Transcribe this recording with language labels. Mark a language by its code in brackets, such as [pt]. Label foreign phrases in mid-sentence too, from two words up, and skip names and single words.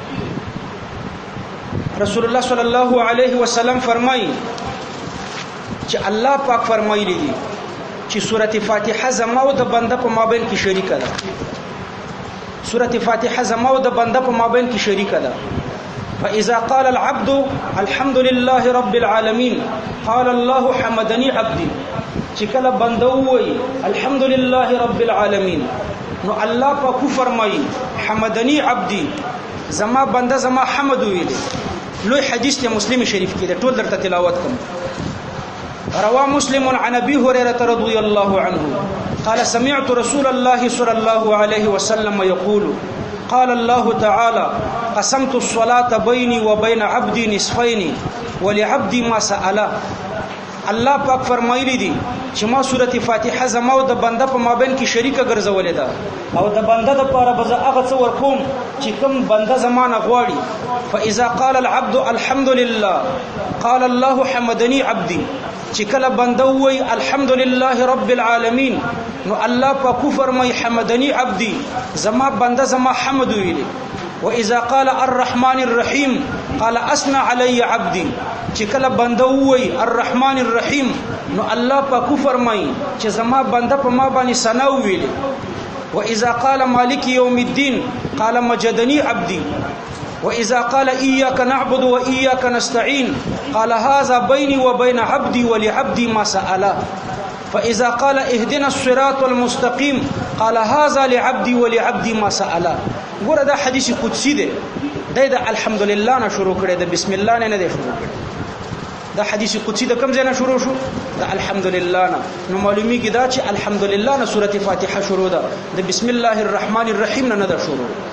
[ps] رسول الله [ar] صلی الله علیه وسلم [ps] فرمایي چې الله پاک فرمایلی دي چې سورۃ فاتحه زما او د بنده په مابین کې شریک ده. سورۃ فاتحه زما او د بنده په مابین کې شریک ده. [ar] فاذا قال العبد الحمد لله رب العالمين قال الله حمدني عبدي. [ps] چې کله بنده وایي [ar] الحمد لله رب العالمين [ps] نو الله پاک فرمایي [ar] حمدني عبدي [ps] زما بنده زما حمد ویلي. لوی حدیث ته مسلم شریف کې ټول درته تلاوت کوم. [ar] رواه مسلم عن ابي هريره رضي الله عنه قال سمعت رسول الله صلى الله عليه وسلم يقول قال الله تعالى قسمت الصلاة بيني وبين عبدي نصفين ولعبدي ما سأل. [ps] الله پاک فرمایلی دي چې ما سورۃ فاتحه زما او د بنده په مابین کې شریکه ګرځولې ده او د بنده د پاره به هغه څه ورکوم چې کوم بنده زمانه غواړي. [ar] فاذا قال العبد الحمد لله قال الله حمدني عبدي. [ps] چې کله بنده وایي [ar] الحمد لله رب العالمين [ps] نو الله پاک فرمایي [ar] حمدني عبدي [ps] زما بنده زما حمد ویلي. [ar] واذا قال الرحمن الرحيم قال اثنى علي عبدي. [ps] چې کله بنده وایي [ar] الرحمن الرحیم [ps] نو الله پاک فرمایي چې زما بنده په ما باندې ثنا ویلي. [ar] واذا قال مالك يوم الدين قال مجدني عبدي. واذا قال اياك نعبد واياك نستعين قال هذا بيني وبين عبدي ولعبدي ما سأل. فاذا قال اهدنا الصراط المستقيم قال هذا لعبدي ولعبدي ما سأل. [ps] ګوره دا حدیث قدسی دی. دا الحمدلله نه شروع کړی د [ar] بسم الله [ps] نه دی شروع کړی. دا حدیث قدسی د کوم ځای نه شروع شو؟ د الحمدلله نه. نو معلومیږي دا چې الحمدلله نه سورۃ فاتحه شروع ده د [ar] بسم الله الرحمن الرحیم [ps] نه ده شروع.